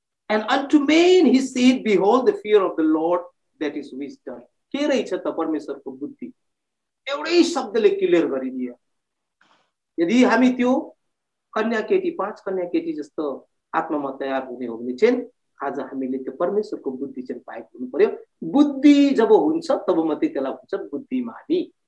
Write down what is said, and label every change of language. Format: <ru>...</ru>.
<en>And unto men he said, behold, the fear of the Lord, that is wisdom.</en> <ne>के रहेछ त परमेश्वरको बुद्धि? एउटै शब्दले क्लियर गरिदियो। यदि हामी त्यो कन्या केटी 5 कन्या केटी जस्तो आत्मामा तयार हुने हो भने चाहिँ आज हामीले त्यो परमेश्वरको बुद्धि चाहिँ पाएको हुनु पर्यो। बुद्धि जब हुन्छ तब मात्रै त्यसलाई भन्छ बुद्धिमानी।</ne>